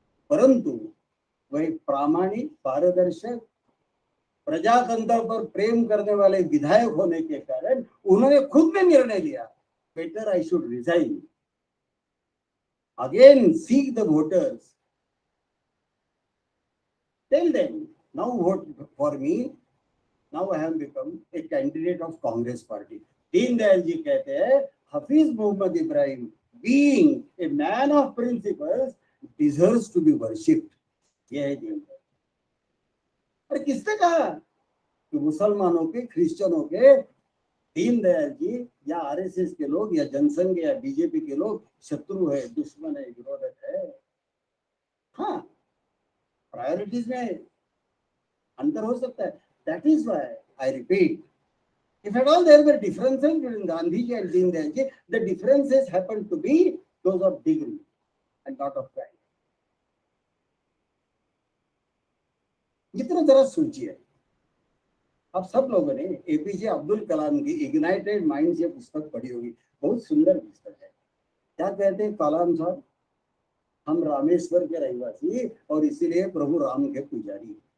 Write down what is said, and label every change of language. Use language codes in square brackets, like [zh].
[hi] परंतु वह प्रामाणिक, पारदर्शक, प्रजातंत्र पर प्रेम करने वाले विधायक होने के कारण उन्होंने खुद में निर्णय लिया, [en] Better I should resign, again seek the voters, tell them now vote for me, now I have become a candidate of Congress party. [hi] Deendayal ji कहते हैं [en] Hafeez Mohammad Ibrahim being a man of principles deserves to be worshipped. [hi] यह है दीनदयाल। अरे किसने कहा कि मुसलमानों के, क्रिश्चियनों के दीनदयाल जी या आरएसएस के लोग या जनसंघ या बीजेपी के लोग शत्रु है, दुश्मन है, विरोधक है? हाँ, प्रायोरिटीज में अंतर हो सकता है। [en] That is why I repeat, if at all there were differences between Gandhiji and Dindayal ji, the differences happen to be those of degree and not of kind. [hi] जितना जरा सोचिए, आप सब लोगों ने एपीजे अब्दुल कलाम की इग्नाइटेड माइंड्स ये पुस्तक पढ़ी होगी, बहुत सुंदर पुस्तक है। क्या कहते हैं कलाम साहब? हम रामेश्वर के रहवासी और इसीलिए प्रभु राम के पुजारी।